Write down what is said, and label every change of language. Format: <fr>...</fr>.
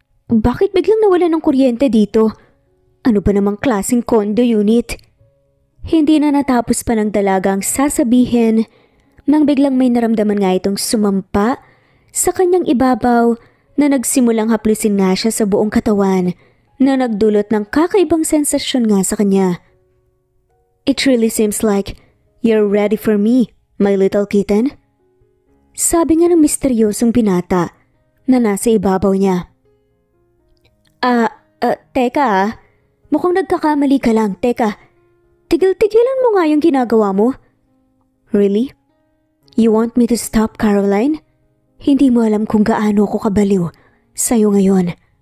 <tl>Bakit biglang nawala ng kuryente dito? Ano ba namang klaseng condo unit? Hindi na natapos pa ng dalagang sasabihin nang biglang may naramdaman nga itong sumampa sa kanyang ibabaw na nagsimulang haplusin nga siya sa buong katawan na nagdulot ng kakaibang sensasyon nga sa kanya.</tl> <en>It really seems like you're ready for me, my little kitten.</en> <tl>Sabi nga ng misteryosong binata na nasa ibabaw niya. Teka mukhang nagkakamali ka lang, teka. Tigil-tigilan mo nga yung ginagawa mo. Really?</tl> <en>You want me to stop, Caroline?</en> <tl>Hindi mo alam kung gaano ko kabaliw sa'yo ngayon.</tl>